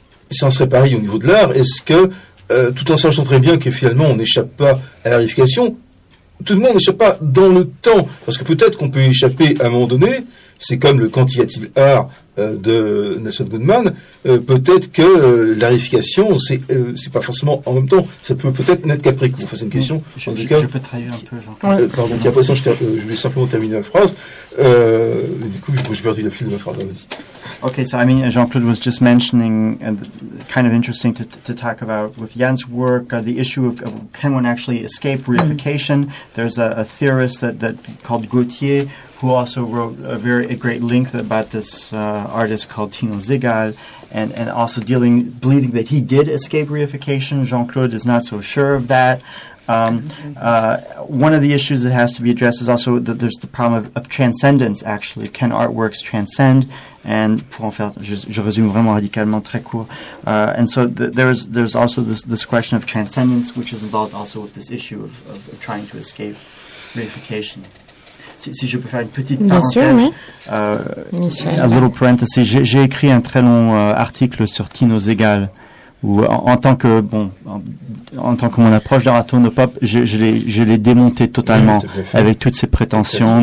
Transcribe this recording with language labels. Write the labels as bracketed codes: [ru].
[fr] ça en serait pareil au niveau de l'art, est-ce que, tout en sachant très bien que finalement on n'échappe pas à la réification, tout le monde n'échappe pas dans le temps, parce que peut-être qu'on peut échapper à un moment donné, c'est comme le « Quand y a-t-il art ?» de Nelson Goodman, peut-être que la réification, c'est pas forcément en même temps, ça peut peut-être n'être qu'après coup. Enfin, c'est une question. Je peux travailler un peu, Jean-Claude. Pardon, j'ai l'impression que je vais simplement terminer la phrase. Du coup, j'ai perdu le fil de ma phrase. Vas-y. [en] Ok, so I mean, Jean-Claude was just mentioning, kind of interesting to talk about with Jan's work, the issue of can one actually escape reification. There's a theorist that called Gautier, who also wrote a great length about this artist called Tino Zigal, and also believing that he did escape reification. Jean-Claude is not so sure of that. One of the issues that has to be addressed is also that there's the problem of transcendence, actually. Can artworks transcend? And [fr] pour en faire, je résume vraiment radicalement, très court. [en] And so there's also this question of transcendence, which is involved also with this issue of trying to escape reification. [fr] Si je peux faire une petite parenthèse, bien sûr, oui. [en] A little parenthesis, [fr] j'ai écrit un très long article sur Tino Zegal, où en tant que mon approche d'art tournopop, je l'ai démonté totalement, oui, avec toutes ses prétentions